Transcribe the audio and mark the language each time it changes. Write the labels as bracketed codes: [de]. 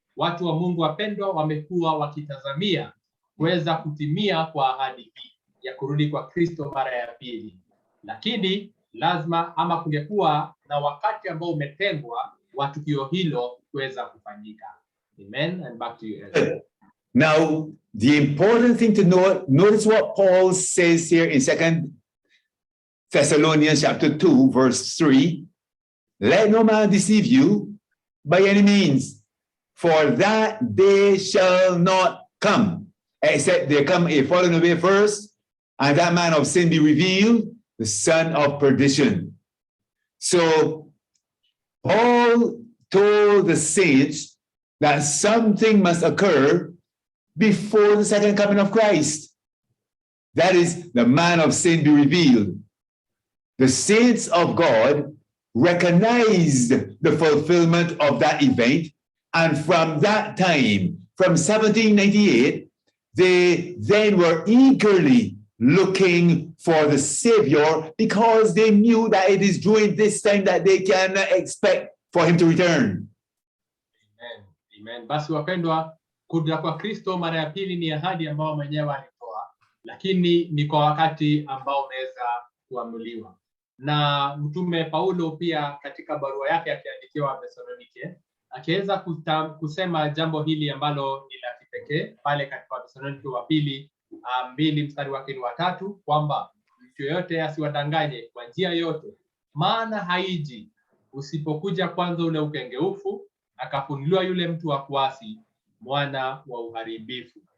[sw] Watu wa Mungu wapendwa, wamekuwa wakitazamia kuweza kutimia kwa ahadi hii ya kurudi kwa Kristo mara ya pili, lakini lazima ama kungekuwa na wakati ambao umetengwa wa tukio hilo kuweza kufanyika. [en] Amen, and back to you, Ellen. Now, the important thing to notice what Paul says here in 2 Thessalonians chapter 2, verse 3, let no man deceive you by any means, for that day shall not come, except there come a falling away first, and that man of sin be revealed, the son of perdition. So Paul told the saints that something must occur before the second coming of Christ. That is, the man of sin be revealed. The saints of God recognized the fulfillment of that event, and from that time, from 1798, they then were eagerly looking for the Savior because they knew that it is during this time that they can expect for him to return. Amen. Amen. [sw] Basi wapendwa, kuja kwa Kristo mara ya pili ni ahadi ambayo mwenyewe alitoa, lakini ni kwa wakati ambao unaweza kuamuliwa. Na mtume Paulo pia katika barua yake akiandikiwa Thessalonike akiweza kusema jambo hili ambalo ni la kipekee pale katika Thessalonike wa pili 2 mstari wake wa 3 kwamba mtu yote asiwadanganye kwa njia yote, maana haiji usipokuja kwanza ule ukengeufu akafunuliwa yule mtu wa kuasi, mwana wa uharibifu.